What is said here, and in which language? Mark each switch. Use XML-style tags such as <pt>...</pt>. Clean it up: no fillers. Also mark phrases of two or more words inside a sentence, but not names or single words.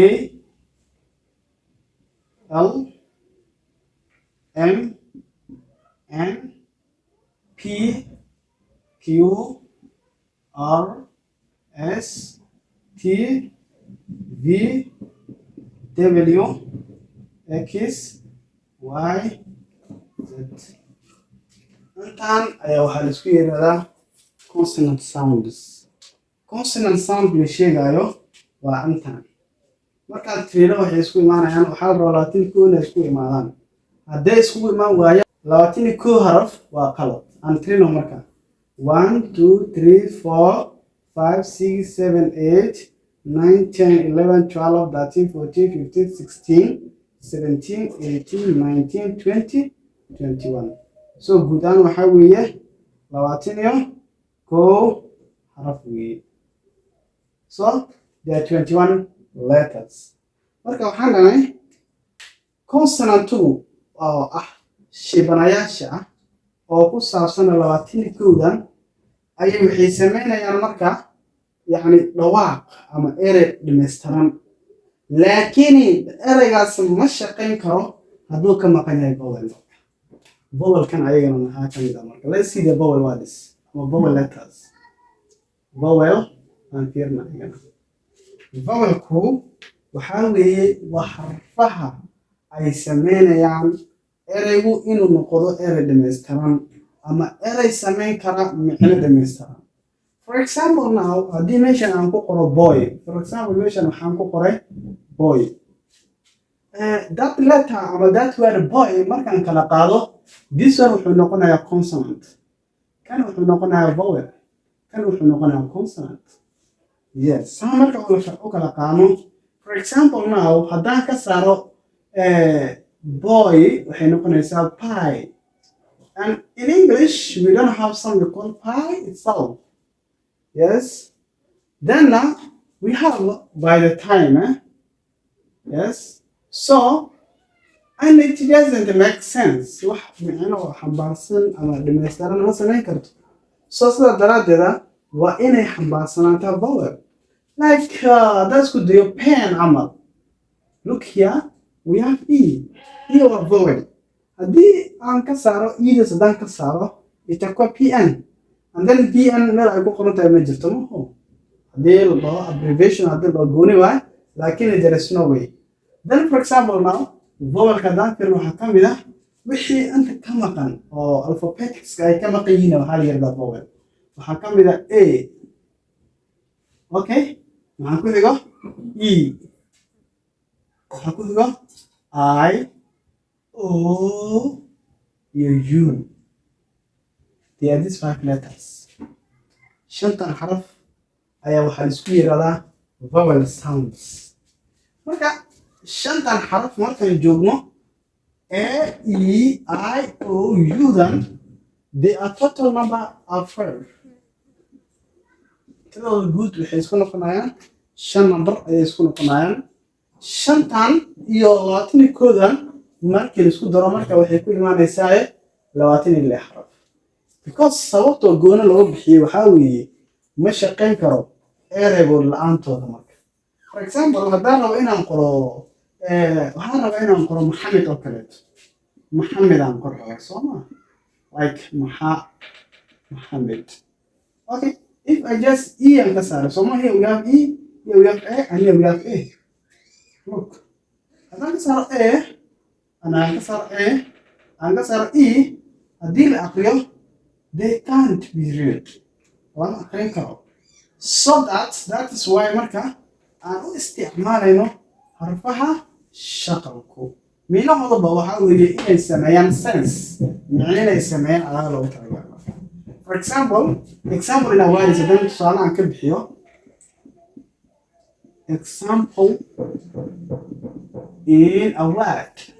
<en>L, M, N, P, Q, R, S, T, V, W, X, Y, Z.</en> <so>Intaan ayaa waxaa la isku yiraahdaa</so> <en>consonant sounds. Consonant sound</en> <so>la sheegayo waa intaan. Markaad tirada waxay isku imaanayaan waxaa la rabaa 21 inay isku imaadaan. Hadday isku imaan waayaan 21 xaraf waa qalad. Aan tirino marka 1 2 3 4 5 6 7 8 9 10 11 12 13 14 15 16 17 18 19 20 21. Guud ahaan waxaa weeye 21 xaraf weeye.</so> <en>There are 21 letters.</en> <so>Marka waxaan dhahnay consonant-ku oo ah shibanayaasha ah oo ku saabsan 21-dan ayay waxay sameynayaan marka yani dhawaaq ama erey dhameystiran. Laakiin ereygaas ma shaqayn karo hadduu ka maqan yahay vowel. Vowel-kan ayagana maxaa ka mid ah marka?</so> <en>Let's see the vowel words ama vowel letters.</en> <so>Vowel aan fiirna ayagana. Vowel-ku waxaa weeye waa xarfaha ay sameynayaan ereygu inuu noqdo erey dhammaystiran ama erey sameyn kara micno dhammaystiran.</so> <en>For example now,</en> <so>haddii meeshan aan ku qoro boy,</so> <en>for example</en> <so>meeshan waxaan ku qoray boy.</so> <en>That letter ama that word boy</en> <so>markaan kala qaado,</so> <en>this one</en> <so>wuxuu noqonayaa consonant, kan wuxuu noqonayaa vowel, kan wuxuu noqonayaa consonant. Yes, saa marka u kala qaano.</so> <en>For example now,</en> <so>haddaan ka saaro boy waxay noqonaysaa pie.</so> <en>And in English, we don't have something called pie itself. Yes. Then now we have by the time. Yes. So, and it doesn't make sense.</en> <so>wax micno xambaarsan ama dhammaystiran ma samayn karto. So sida daraadeeda waa inay xambaarsanaataa vowel.</so> <en>Like that's good your pen amal. Look here, we have E. Here waa vowel.</en> <so>Haddii aan ka saaro E haddaan ka saaro itakuwa PN.</so> <en>And then</en> <so>PN meel ay ku qoran tahay ma jirto maho. Haddii la dhaho abbreviation haddii loo gooni waay, laakiin</so> <en>there is no way. Then for example now,</en> <so>vowelka haddaan fiirno waxaa ka mid ah wixii inta ka maqan oo alphabeticska ay ka maqan yihiin waxaa la yidhahdaa vowel. Waxaa ka mid ah A. Okay, waxaan ku xigo E. Waxaan ku xigo I, O, iyo U.</so> <en>They are these 5 letters.</en> <so>Shantan xaraf ayaa waxaa isku yiraahdaa</so> <en>vowel sounds.</en> <so>Marka shantan xaraf markaan joogno A, E, I, O, U dan</so> <en>they are total number of 5.</en> <so>Tidooda guud waxay isku noqonayaan 5 number ayay isku noqonayaan. Shantan iyo 21 markii la isku daro marka waxay ku imaanaysaa 26 xaraf. Because sababtoo goona loo bixiyay waxaa weeye ma shaqayn karo ereygood la'aantooda marka.</so> <en>For example,</en> <so>haddaan rabo inaan qoro waxaan rabaa inaan qoro Maxamed oo kaleeto. Maxamed aan qorayaa soo ma?</so> <en>Like Maxamed. Okay, if I just E and</en> <so>ka saaro,</so> <en>so here we have E, here we have A, and here we have A. Look,</en> <so>haddaan ka saaro A, and ka saaro A, and ka saaro E, haddii la aqriyo</so> <en>they can't be read.</en> <so>Lama aqrin karo.</so> <en>So that is why</en> <so>marka aan u isticmaalayno harfaha shaqalku. Meelahooda waxaa weeye inay sameeyaan sense. Micno inay sameeyaan alaga loogu talagalay.</so> <en>For example in a word is</en> <so>haddaan tusaale aan ka bixiyo.</so> <en>Example in a word.</en>